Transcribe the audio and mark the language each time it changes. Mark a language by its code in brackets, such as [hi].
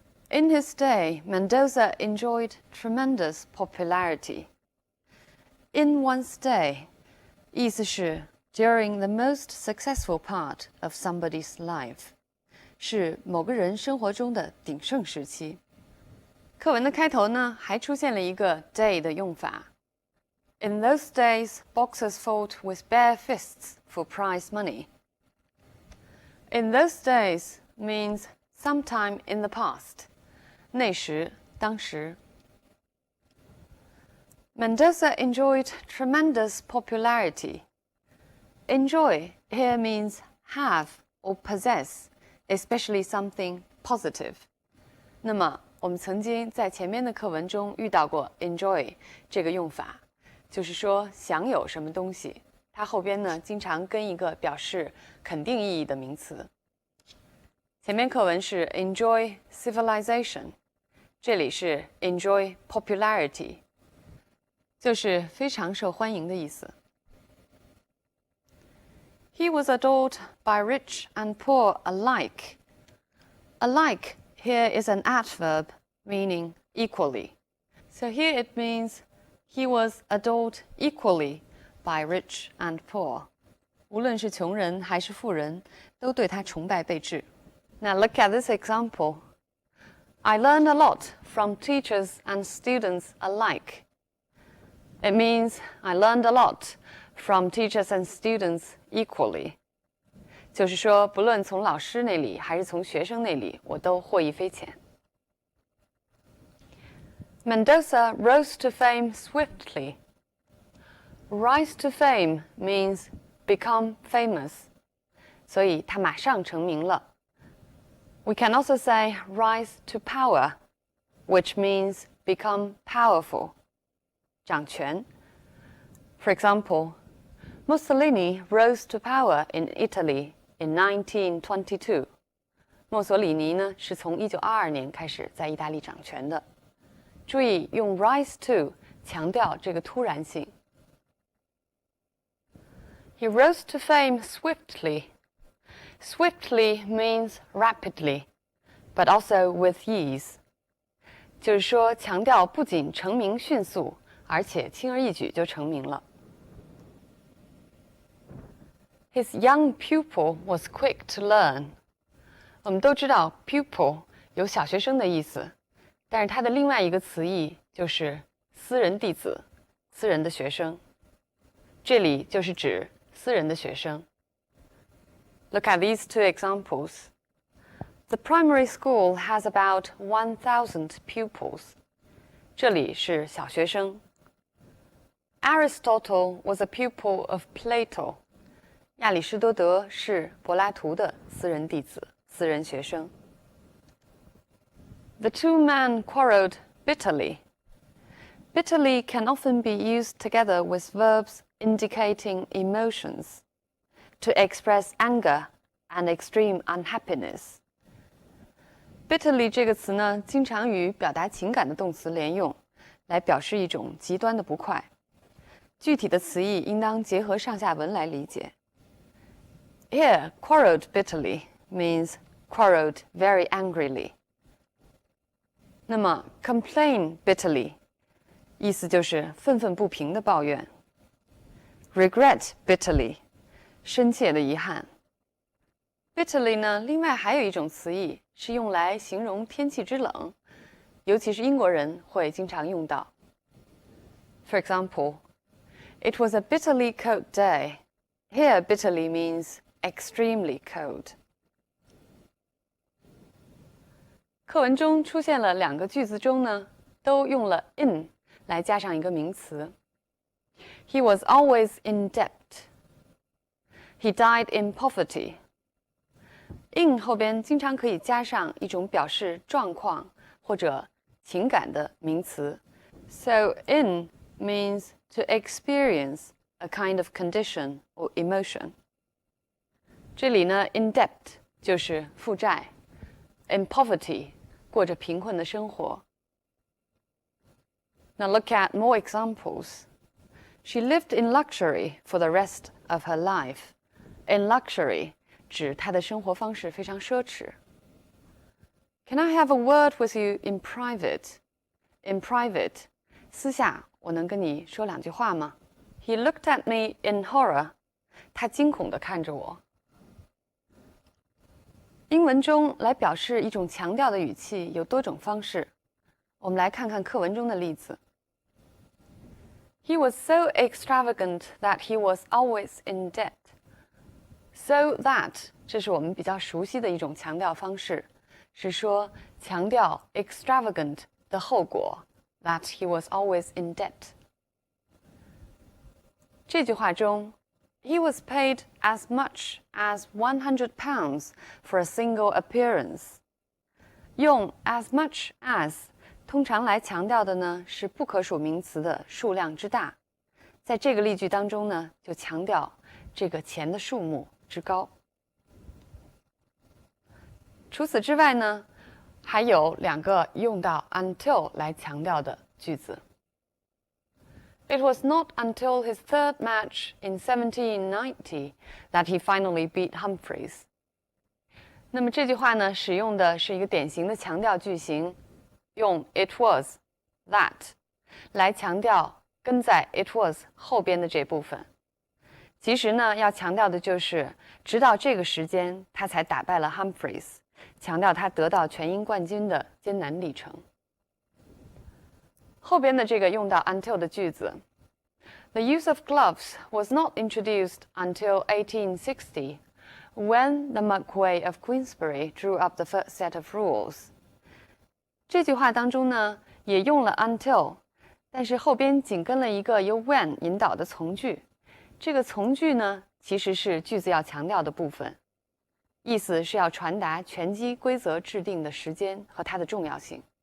[en] In his day, Mendoza enjoyed tremendous popularity. In one's day, [zh] 意思是 [en] during the most successful part of somebody's life, [zh] 是某个人生活中的鼎盛时期。课文的开头呢，还出现了一个 day 的用法。 [en] In those days, boxers fought with bare fists for prize money. In those days means sometime in the past. [zh] 那时，当时。 [en] Mendoza enjoyed tremendous popularity. Enjoy here means have or possess, especially something positive. [zh] 那么，我们曾经在前面的课文中遇到过 enjoy 这个用法，就是说享有什么东西，它后边呢经常跟一个表示肯定意义的名词。前面课文是 enjoy civilization， 这里是 enjoy popularity， 就是非常受欢迎的意思。 [en] He was adored by rich and poor alike. Alike here is an adverb meaning equally. So here it means he was adored equally by rich and poor. [zh] 无论是穷人还是富人，都对他崇拜备至。 [en] Now look at this example. I learned a lot from teachers and students alike. It means I learned a lot from teachers and students equally. [zh] 就是说，不论从老师那里还是从学生那里，我都获益匪浅。 [en] Mendoza rose to fame swiftly. Rise to fame means become famous. [zh] 所以他马上成名了。 [en] We can also say rise to power, which means become powerful. [zh] 掌权。 [en] For example, Mussolini rose to power in Italy in 1922. [zh] 墨索里尼呢是从1922年开始在意大利掌权的。注意用 rise to 强调这个突然性。 [en] He rose to fame swiftly. Swiftly means rapidly, but also with ease. [zh] 就是说，强调不仅成名迅速，而且轻而易举就成名了。 [en] His young pupil was quick to learn. [zh] 我们都知道 pupil 有小学生的意思，但是它的另外一个词义就是私人弟子、私人的学生。这里就是指私人的学生。 [en] Look at these two examples. The primary school has about 1,000 pupils. [zh] 这里是小学生。 [en] Aristotle was a pupil of Plato. [zh] 亚里士多德是柏拉图的私人弟子、私人学生。 [en] The two men quarreled bitterly. Bitterly can often be used together with verbs indicating emotions to express anger and extreme unhappiness. [zh] Bitterly 这个词呢，经常与表达情感的动词连用，来表示一种极端的不快。具体的词义应当结合上下文来理解。 [en] Here, quarreled bitterly means quarreled very angrily. [zh] 那么 complain bitterly 意思就是愤愤不平的抱怨。 Regret bitterly 深切的遗憾。Bitterly 呢，另外还有一种词义是用来形容天气之冷，尤其是英国人会经常用到。 [en] For example, it was a bitterly cold day. Here, bitterly means extremely cold. [zh] 课文中出现了两个句子中呢，都用了 in 来加上一个名词。 [en] He was always in debt. He died in poverty. [zh] In 后边经常可以加上一种表示状况或者情感的名词。 [en] So in means to experience a kind of condition or emotion. [zh] 这里呢 in debt 就是负债 in poverty 过着贫困的生活。 [en] Now look at more examples. She lived in luxury for the rest of her life. [zh] In luxury 指她的生活方式非常奢侈。 [en] Can I have a word with you in private? [zh] In private 私下我能跟你说两句话吗？ [en] He looked at me in horror. [zh] 他惊恐地看着我。英文中来表示一种强调的语气有多种方式，我们来看看课文中的例子。 [en] He was so extravagant that he was always in debt. [zh] So that 这是我们比较熟悉的一种强调方式，是说强调 extravagant 的后果 [en] that he was always in debt. [zh] 这句话中 [en] He was paid as much as £100 for a single appearance. [zh] 用 as much as 通常来强调的呢是不可数名词的数量之大，在这个例句当中呢，就强调这个钱的数目之高。除此之外呢，还有2个用到 until 来强调的句子。 [en] It was not until his third match in 1790 that he finally beat Humphreys. [zh] 那么这句话呢，使用的是一个典型的强调句型，用 it was, that 来强调跟在 it was 后边的这部分。其实呢，要强调的就是直到这个时间他才打败了 Humphreys， 强调他得到全英冠军的艰难历程。后边的这个用到 until 的句子 [en] The use of gloves was not introduced until 1860 when the Marquis of Queensberry drew up the first set of rules. [zh] 这句话当中呢，也用了 until， 但是后边紧跟了一个由 when 引导的从句。这个从句呢，其实是句子要强调的部分，意思是要传达拳击规则制定的时间和它的重要性。